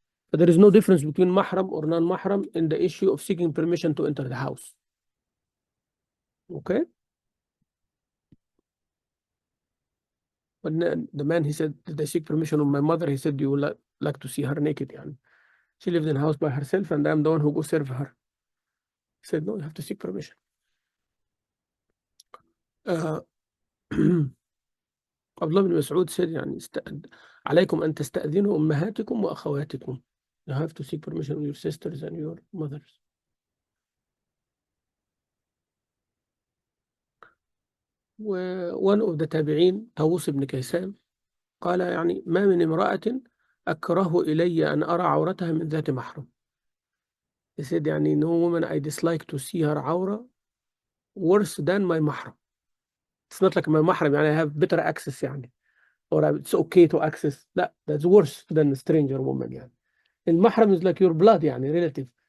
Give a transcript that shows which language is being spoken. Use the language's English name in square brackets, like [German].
[English] But there is no difference between mahram or non-mahram in the issue of seeking permission to enter the house. Okay? But the man, he said, did I seek permission of my mother? He said, you would like to see her naked. [Arabic] يعني. [English] She lives in a house by herself and I'm the one who go serve her. He said, no, you have to seek permission. [Arabic] عبد الله بن مسعود [English] said [Arabic] يعني عليكم أن تستأذنوا أمهاتكم وأخواتكم. [English] You have to seek permission of your sisters and your mothers. [Arabic] و [English] one of the [Arabic] تابعين طاووس بن كيسان قال يعني ما من امرأة أكره إلي أن أرى عورتها من ذات محرم. [English] He said يعني no woman I dislike to see her عورة worse than my محرم. It's not like my محرم يعني I have better access يعني or it's okay to access. لا, that's worse than a stranger woman يعني. المحرم is like your blood يعني relative.